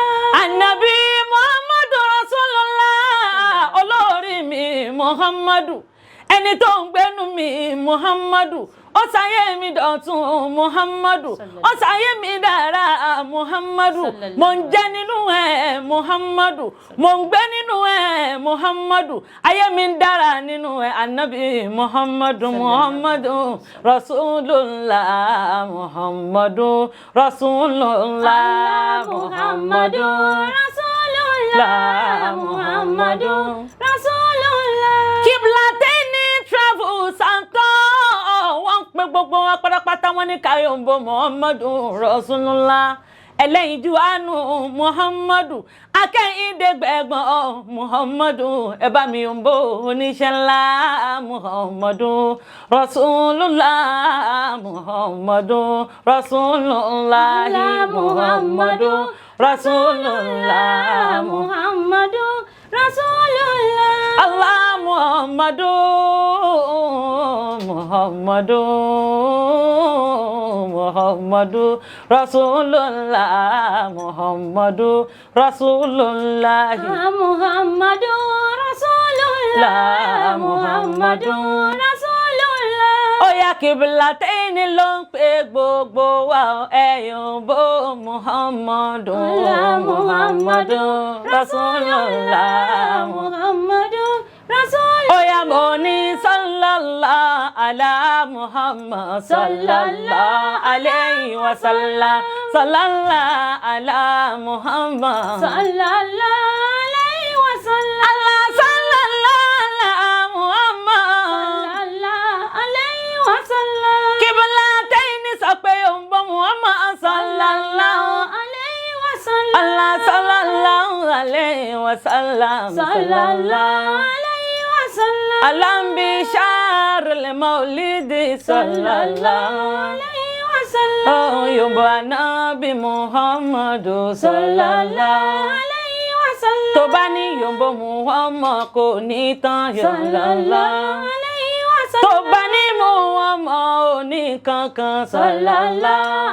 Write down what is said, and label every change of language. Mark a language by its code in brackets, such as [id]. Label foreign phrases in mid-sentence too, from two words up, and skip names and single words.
[yo] Ànábì Muhammadu Rasulullah olórí mi Muhammadu ẹni tó ń gbénu mi Muhammadu ó ṣayé mi dọ̀tun Muhammadu ó ṣayé mi dára Muhammadu mo ń jẹ nínú ẹ̀ Muhammadu mo ń gbé nínú ẹ̀ Muhammadu ayé mi ń dára nínú ẹ̀ Ànábì Muhammadu Muhammadu Rasulullah Muhammadu Rasulullah Muhammadu Rasulullah Muhammadu Rasulullah. Qiblatayni Travels and Tours wọ́n pè gbogbo wọn pátápátá wọn ní Káyọ̀mbó Muhammadu Rasulullah ẹlẹ́yinjú àánú Muhammadu akẹ́yìndégbẹ̀gbọ́n Muhammadu ẹ bá mi yòǹbó oníṣẹ́ ńlá Muhammadu Rasulullah Muhammadu Rasulullah Muhammadu Rasulullah Muhammadu Rasulullah. Allah Muhammadu Muhammadu Muhammadu Rasulullah Muhammadu Rasulullah Muhammadu Rasulullah Muhammadu Rasulullah. Oya Qiblatayni ló ń pè gbogbo wa ẹ̀yọ̀nbó Muhammadu Muhammadu Rasulullah Muhammadu Rasulullah. Oya mo ní [ar] صلى الله على محمد صلى الله عليه وسلم صلى الله على محمد صلى الله عليه وسلم. الله صلى الله على محمد صلى الله عليه وسلم. [yo] Qiblatayni sọ pé yòǹbó Muhammad sallallahu [ar] عليه وسلم. الله صلى الله عليه وسلم صلى الله عليه وسلم. Alambi sharul maulidi sallallahu عليه وسلم. [yo] Oh yòǹbó Ànábì Muhammadu sallallahu [ar] عليه وسلم. [yo] tó bá ní yòǹbó Muhammad kò ní tán sallallahu [ar] عليه وسلم. [yo] tó bá ní Muhammad ò ní kankan sallallahu